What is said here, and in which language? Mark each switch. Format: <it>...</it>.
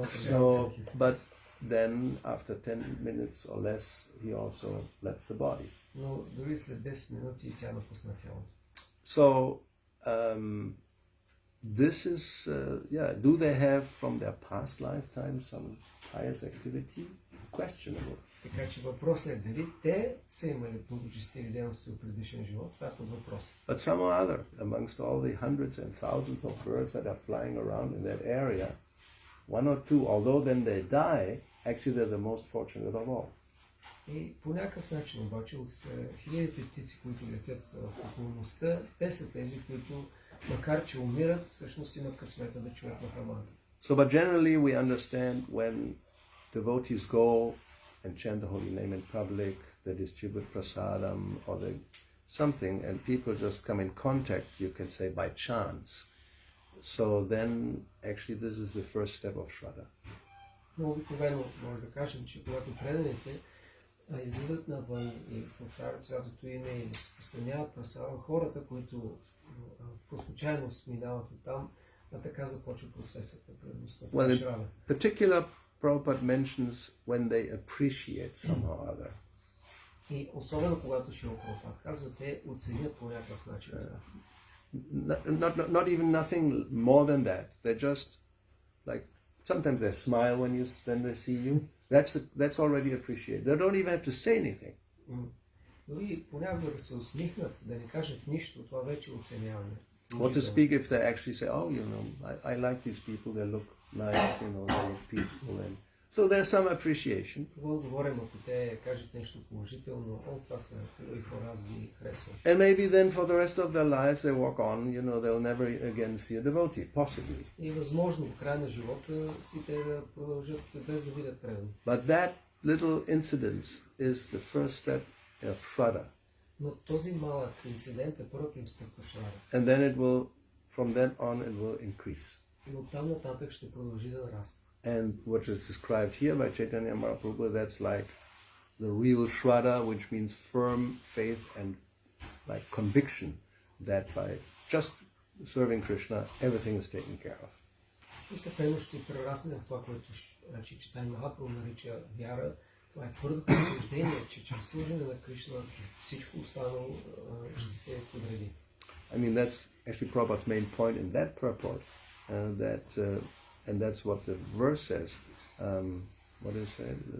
<en>So, but then after 10 minutes or less, he also left the body.</en> <bg>Но дори след 10 минути тя напусна тялото.</bg> <en>So this is, do they have from their past lifetime some pious activity? Questionable.</en> <bg>Така че въпросът е дали те са имали благочестиви дейности от предишен живот, това е под въпрос.</bg> <en>But some or other, amongst all the hundreds and thousands of birds that are flying around in that area, one or two, although then they die, actually they're the most fortunate of all.</en> <bg>И по някакъв начин обаче от хилядите птици, които летят в околността, те са тези, които макар че умират, всъщност имат късмета да чуят Махаманта.</bg> <en>So, but generally we understand when devotees go and chant the holy name in public, they distribute prasadam or something, and people just come in contact, you can say by chance. So then actually this is the first step of Shraddha.</en> <bg>Но обикновено може да кажем, че когато преданите излизат навън и повтарят святото име или разпространяват прасада, хората, които по случайност минават оттам, така започва процесът на предаността.</bg> <en>Well, in particular, Prabhupada mentions when they appreciate somehow or other.</en> <bg>И особено когато Шрила Прабхупад казва, те оценят по някакъв начин.</bg> <en>Not even nothing more than that. They just like sometimes they smile when they see you. That's already appreciated. They don't even have to say anything.</en> <bg>Дори понякога да се усмихнат, да не кажат нищо, това вече оценяване.</bg> <en>Or to speak if they actually say, oh, I like these people, they look nice, they look peaceful. And so there's some appreciation.</en> <bg>Това говорим, ако те кажат нещо положително, това са хубави хора, аз ги харесвам.</bg> <en>And maybe then for the rest of their lives they walk on, they'll never again see a devotee, possibly.</en> <bg>И възможно в края на живота си те да продължат без да видят предан.</bg> <en>But that little incident is the first step of Shraddha.</en> <bg>Но този малък инцидент е първата им стъпка в Шрада.</bg> <en>And then from then on it will increase.</en> <bg>И оттам нататък ще продължи да нараства.</bg> <en>And what is described here by Chaitanya Mahaprabhu, that's like the real Shraddha, which means firm faith and like conviction that by just serving Krishna, everything is taken care of.</en> <bg>Постепенно ще прерасне в това, което Chaitanya Mahaprabhu нарича вяра. Това е твърдото убеждение, че чрез служене на Кришна всичко останало ще се подреди.</bg> <en>I mean, that's actually Prabhupada's main point in that purport, and that's what the verse says. What is it?</en>